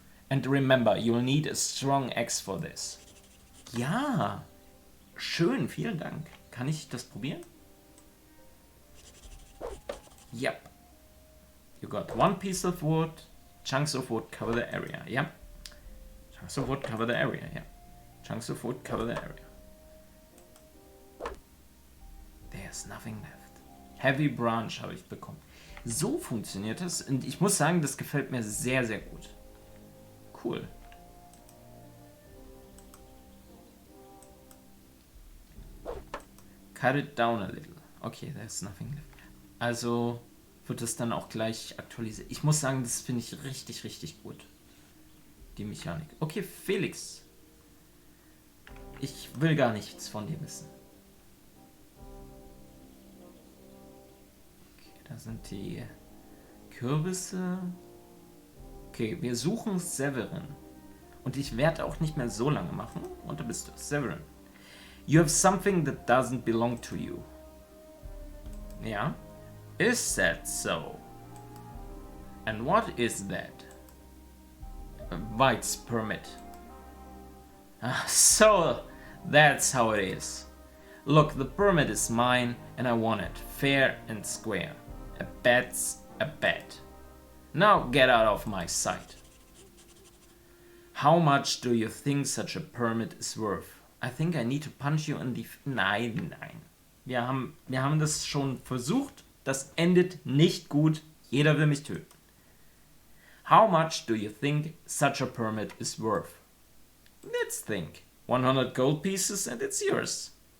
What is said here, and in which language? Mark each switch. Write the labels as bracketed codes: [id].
[en] And remember, you'll need a strong axe for this. [de] Ja, schön, vielen Dank. Kann ich das probieren? [en] Yep. You got one piece of wood. Chunks of wood cover the area. Yep. Chunks of wood cover the area. Yep. Chunks of wood cover the area. There's nothing left. [de] Heavy Branch habe ich bekommen. So funktioniert das. Und ich muss sagen, das gefällt mir sehr, sehr gut. Cool. Cut it down a little. Okay, there's nothing left. Also wird es dann auch gleich aktualisiert. Ich muss sagen, das finde ich richtig, richtig gut. Die Mechanik. Okay, Felix. Ich will gar nichts von dir wissen. Okay, da sind die Kürbisse. Okay, wir suchen Severin. Und ich werde auch nicht mehr so lange machen. Und da bist du, Severin. [en] You have something that doesn't belong to you. Yeah? Is that so? And what is that? A White's permit. So, that's how it is. Look, the permit is mine and I want it fair and square. A bet's a bet. Now get out of my sight. How much do you think such a permit is worth? I think I need to punch you in the... [de] Nein. Wir haben das schon versucht. Das endet nicht gut. Jeder will mich töten. [en] How much do you think such a permit is worth? Let's think. 100 gold pieces and it's yours.